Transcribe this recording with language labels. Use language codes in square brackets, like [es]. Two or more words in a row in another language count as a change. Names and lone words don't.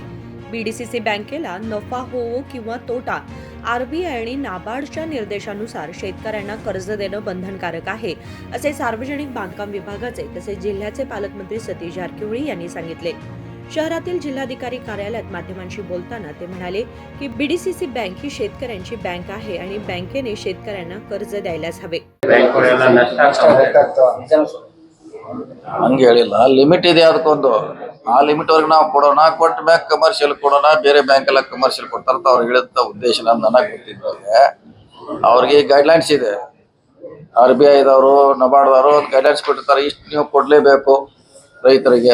[mr] बीडीसीसी बँकेला नफा होवो किंवा तोटा आरबीआय आणि नाबार्डच्या निर्देशानुसार शेतकऱ्यांना कर्ज देणं बंधनकारक आहे, असे सार्वजनिक बांधकाम विभागाचे तसेच जिल्ह्याचे पालकमंत्री सतीश जारकिहोळी यांनी सांगितले। शहरातील जिल्हाधिकारी कार्यालयात माध्यमांशी बोलताना ते म्हणाले की बीडीसीसी बँक ही शेतकऱ्यांची बँक आहे आणि बँकेने शेतकऱ्यांना कर्ज द्यायलाच हवे। [kn] ಹಂಗೆ ಹೇಳಿಲ್ಲ, ಲಿಮಿಟ್ ಇದೆ ಅದಕ್ಕೊಂದು। ಆ ಲಿಮಿಟ್ ವರೆಗೆ ನಾವು ಕೊಡೋಣ, ಕೊಟ್ಟ ಮ್ಯಾಗ ಕಮರ್ಷಿಯಲ್ ಕೊಡೋಣ, ಬೇರೆ ಬ್ಯಾಂಕ್ ಎಲ್ಲ ಕಮರ್ಷಿಯಲ್ ಕೊಡ್ತಾರಂತ ಅವ್ರು ಹೇಳಿದ ಉದ್ದೇಶ ನನಗೆ ಗೊತ್ತಿದ್ದವ್ರಿಗೆ ಅವ್ರಿಗೆ ಗೈಡ್ಲೈನ್ಸ್ ಇದೆ। RBI ದವರು ನಬಾರ್ಡ್ದವರು ಗೈಡ್ಲೈನ್ಸ್ ಕೊಟ್ಟಿರ್ತಾರೆ, ಇಷ್ಟು ನೀವು ಕೊಡಲೇಬೇಕು ರೈತರಿಗೆ।